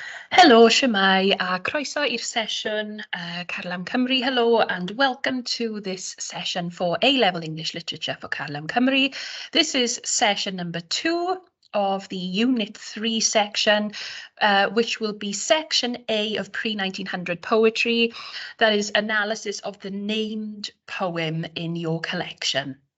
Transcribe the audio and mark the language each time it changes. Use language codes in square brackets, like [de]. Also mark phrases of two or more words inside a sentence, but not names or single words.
[cy] Helo, shwmae, a croeso i'r sesiwn Carlam Cymru. [en] Hello, and welcome to this session for A-Level English Literature for Carlam Cymru. This is session number 2 of the Unit 3 section, which will be Section A of Pre-1900 Poetry, that is analysis of the named poem in your collection.